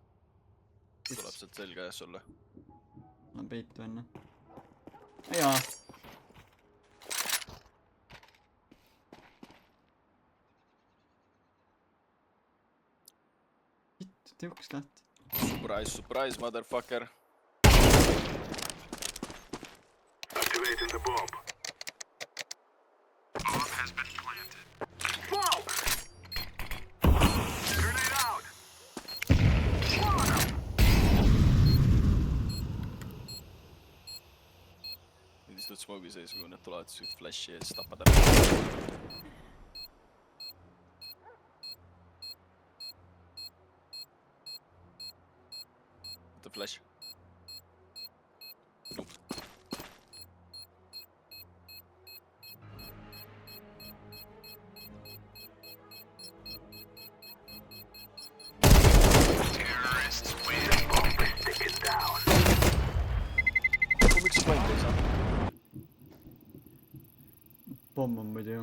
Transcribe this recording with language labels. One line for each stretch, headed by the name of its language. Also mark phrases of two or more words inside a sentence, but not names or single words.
Estonian: Tuleb sealt selga jah sulle. Ma peitu enne. Jaa. Vittu, tee uks lahti.
English: Surprise, surprise, motherfucker. Activating the bomb. Bomb has been planted. Smoke! Grenade out!
Estonian: Nüüd istud smogi sees, kui need tulevad siis flashi ja siis tapad ära. Võta flash.
English: Nope. Terrorists win. Bomb is taken down.
Estonian: Miks sa point ei saa? Pomm on muidu ju.